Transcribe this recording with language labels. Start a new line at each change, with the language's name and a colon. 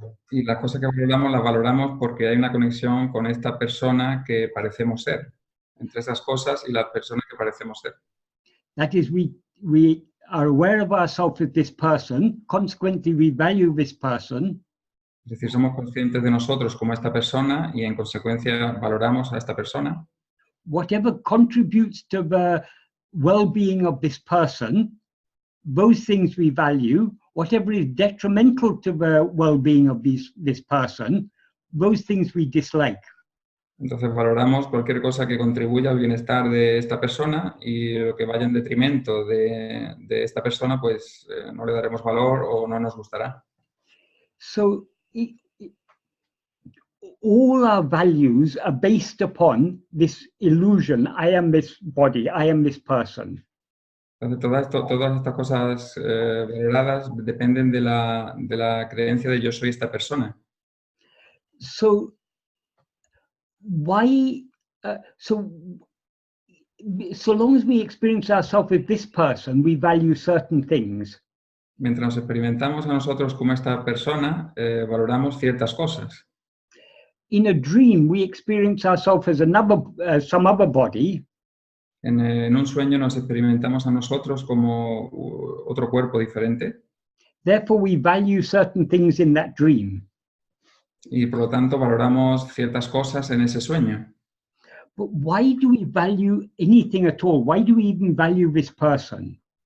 Spanish: Y las cosas que valoramos las valoramos porque hay una conexión con esta persona que parecemos ser, entre esas cosas y la persona que parecemos ser.
English: That is, we are aware of ourselves as this person, consequently we value this person.
Spanish: Es decir, somos conscientes de nosotros como esta persona y en consecuencia valoramos a esta persona.
English: Whatever contributes to the well-being of this person, those things we value. Whatever is detrimental to the well-being of this person, those things we dislike.
Spanish: Entonces valoramos cualquier cosa que contribuya al bienestar de esta persona y lo que vaya en detrimento de esta persona, pues no le daremos valor o no nos gustará.
English: So all our values are based upon this illusion, I am this body, I am this person.
Spanish: Entonces, todas estas cosas valoradas dependen de la creencia de yo soy esta persona.
English: So why? So long as we experience ourselves as this person, we value certain things.
Spanish: Mientras nos experimentamos a nosotros como esta persona, valoramos ciertas cosas.
English: In a dream, we experience ourselves as some other body.
Spanish: En un sueño nos experimentamos a nosotros como otro cuerpo diferente.
English: Therefore, we value certain things in that dream.
Spanish: Y por lo tanto valoramos ciertas cosas en ese sueño.
English: But why do we value anything at all? Why do we even value this person?